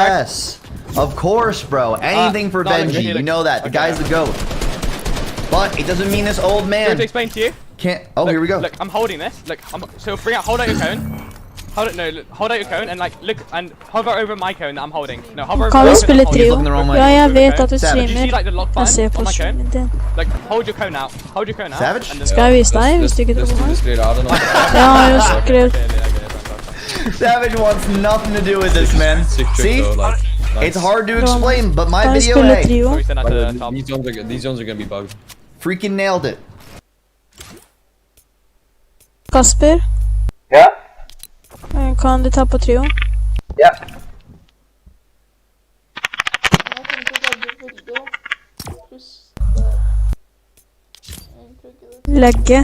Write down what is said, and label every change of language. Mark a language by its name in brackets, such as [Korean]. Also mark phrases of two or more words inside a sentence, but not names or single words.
[English] Yes, of course, bro. Anything for Benji, you know that. The guy's the GOAT. But it doesn't mean this old man To explain to you. can't. Oh, Look, here we go. Look, I'm holding this. Look, so hold out your cone. Hold out your cone and like look and hover over my cone that I'm holding. No, hover over [Norwegian] Kan vi [English] my [Norwegian] spille [English] cone. [Norwegian] trio? Ja, jeg vet at du [English] Savage. You see [Norwegian] streamer. [English] like the lock [Norwegian] Jeg ser [English] button [Norwegian] på [English] on my [Norwegian] streamen [English] cone? [Norwegian] din. [English] Like hold your cone out. Hold your cone out. Savage? And then [Norwegian] Skal jeg vise deg hvis du ikke tror på meg? Jeg har jo skrevet. [English] Savage wants nothing to do with this, man. See? It's hard to explain, but my [Norwegian] Kan vi [English] video, [Norwegian] spille [English] hey, [Norwegian] trio? [English] So we send that to the top. These zones are gonna be bugged. freaking nailed it. [Norwegian] Kasper? Ja? Kan du ta på trio? Ja. Legge.